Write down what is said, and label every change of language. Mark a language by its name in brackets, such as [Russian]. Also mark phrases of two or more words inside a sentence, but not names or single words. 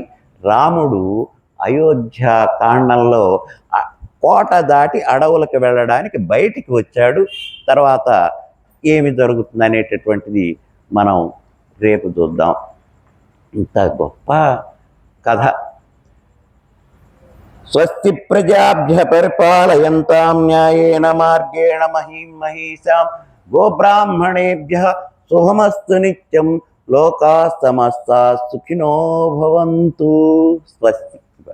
[Telugu] రాముడు అయోధ్య కాండంలో కోట దాటి అడవులకు వెళ్ళడానికి బయటికి వచ్చాడు. తర్వాత ఏమి జరుగుతుంది అనేటటువంటిది మనం రేపు చూద్దాం. ఇంత గొప్ప కథ. [Sanskrit] स्वस्ति प्रजाभ्य परिपालयन्तां न्यायेन मार्गेण महीं महीषां गोब्राह्मणेभ्यः शुभमस्तु नित्यं. लोकाः समस्ताः सुखिनो भवन्तु. स्वस्ति.